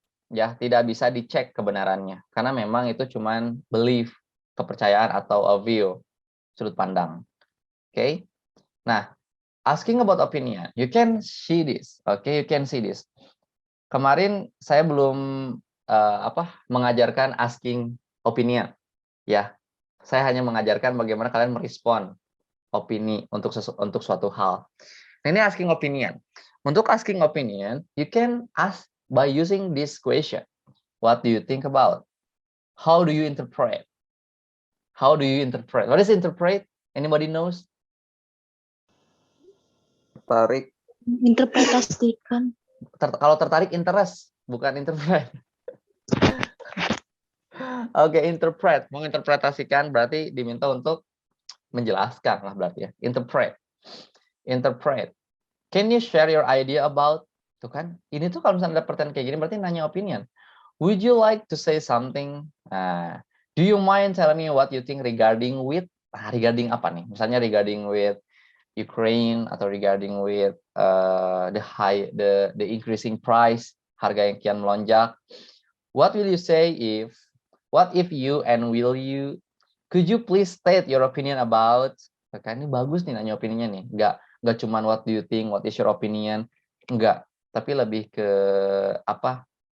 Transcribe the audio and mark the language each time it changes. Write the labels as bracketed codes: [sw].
[id] Ya, tidak bisa dicek kebenarannya karena memang itu cuman belief, kepercayaan atau a view, sudut pandang. Oke. [en] Nah, asking about opinion, you can see this. Okay, you can see this. [id] kemarin saya belum mengajarkan asking opinion, ya. Saya hanya mengajarkan bagaimana kalian merespon opini untuk suatu hal. Nah, ini asking opinion. [en] Untuk asking opinion, you can ask by using this question. What do you think about? How do you interpret? How do you interpret? What is interpret? Anybody knows? [id] Tarik. Interpretasikan. Kalau tertarik interest, bukan interpret. Oke, interpret. Menginterpretasikan berarti diminta untuk menjelaskan lah berarti ya. Interpret. Interpret. [en] Can you share your idea about? [id] Tuh kan, ini tuh kalau misalnya ada pertanyaan kayak gini berarti nanya opinion. [en] Would you like to say something? Do you mind telling me what you think regarding with? [id] Regarding apa nih? Misalnya regarding with Ukraine atau [en] regarding with the increasing price, [id] harga yang kian melonjak. [en] What will you say if? What if you and will you? Could you please state your opinion about? [id] Kan ini bagus nih nanya opininya nih. Nggak cuman [en] what do you think, what is your opinion? [id] Enggak, tapi lebih ke apa?